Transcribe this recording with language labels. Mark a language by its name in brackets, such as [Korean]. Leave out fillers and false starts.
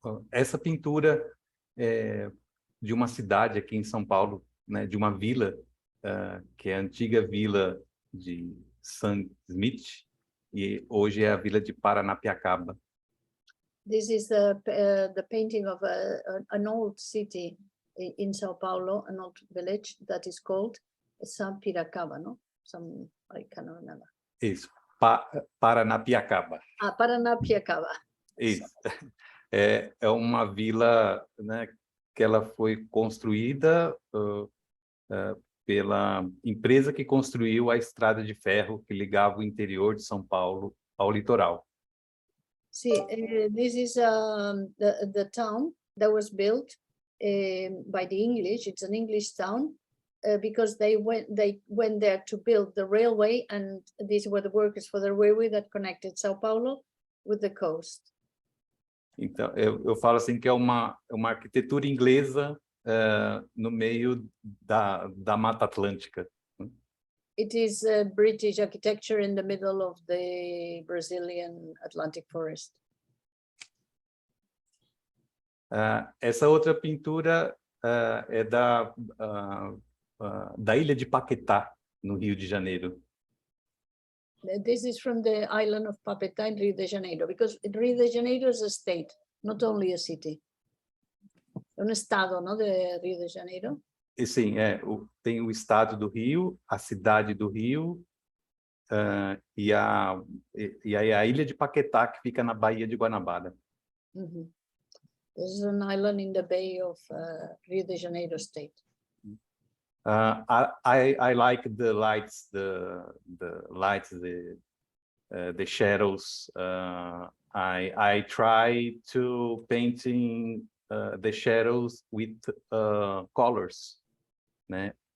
[Portuguese] Essa pintura é de uma cidade aqui em São Paulo, né, de uma vila, que é a antiga vila de San Smith, e hoje é a vila de Paranapiacaba. [English] This is the painting of an old city in São Paulo, an old village that is called San Piracaba, no? I cannot remember. [Portuguese] Isso, Paranapiacaba. Paranapiacaba. Isso. É uma vila, né, que ela foi construída pela empresa que construiu a estrada de ferro que ligava o interior de São Paulo ao litoral. [English] See, this is the town that was built by the English. It's an English town because they went there to build the railway, and these were the workers for the railway that connected São Paulo with the coast. [Portuguese] Então, eu falo assim que é uma arquitetura inglesa no meio da Mata Atlântica. [English] It is British architecture in the middle of the Brazilian Atlantic forest. [Portuguese] Essa outra pintura é da ilha de Paquetá, no Rio de Janeiro. [English] This is from the island of Paquetá in Rio de Janeiro, because Rio de Janeiro is a state, not only a city. [Portuguese] É estado, não, de Rio de Janeiro? E sim, tem o estado do Rio, a cidade do Rio e a ilha de Paquetá, que fica na Baía de Guanabara. [English] This is an island in the Bay of Rio de Janeiro state. I like the lights, the shadows. I try to painting the shadows with colors. Né?